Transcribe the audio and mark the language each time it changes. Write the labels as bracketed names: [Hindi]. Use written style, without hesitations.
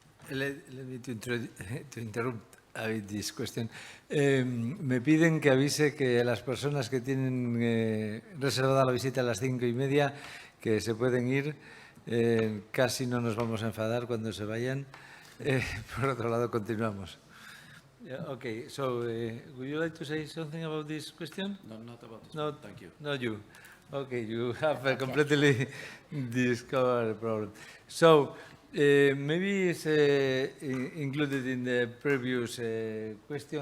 [English] Let me to interrupt this question. [Spanish] Me piden que avise que las personas que tienen reservada la visita a las 5:30, que se pueden ir. Casi no nos vamos a enfadar cuando se vayan. Por otro lado, continuamos. [English] Yeah, okay, so would you like to say something about this question? No, not about this. No, Thank you. not you. Okay, you have completely discovered the problem. So maybe it's included in the previous question.